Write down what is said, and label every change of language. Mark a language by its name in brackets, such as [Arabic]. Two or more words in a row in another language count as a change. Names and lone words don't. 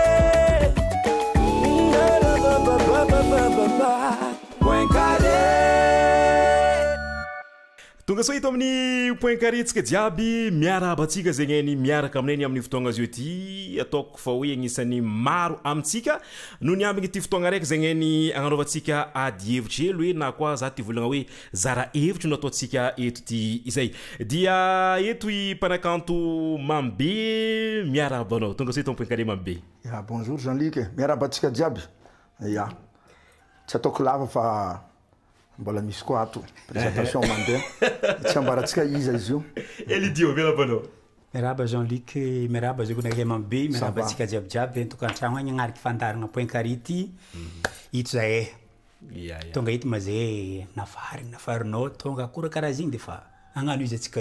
[Malagasy] tonga so ito amin'ny [French] point carré [Malagasy] tsika jiaby miarahaba atsika zegny ny miaraka aminay amin'ny fotoagna azy ety ataoko fa hoe agnisan'ny maro amintsika no ny ambigny ity fotoagna raiky zegny ny agnanaovantsika ady hevitry elo hoe na koa za ty volagna hoe zara hevitry no ataontsika eto ty izay dia eto i mpanakanto Mambe miarahaba anao tonga so ito amin'ny [French] point carré [Malagasy] Mambe. Ya bonjour Jean-Luc miarahaba atsika jiaby ya tsy ataoko lava fa mbola misy koa ato présentation mandeha tsy ambaratsika izy izy io Elidio miarahaba anao. Miarahaba Jean-Luc miarahaba zegny nake Mambe miarahaba atsika jiabijiaby etokantragno agny agnariky fandaragna [French] point carré [Malagasy] ity ito zahay tonga ito mazay nafarinao tonga akora karaha zigny de fa agnano izy atsika io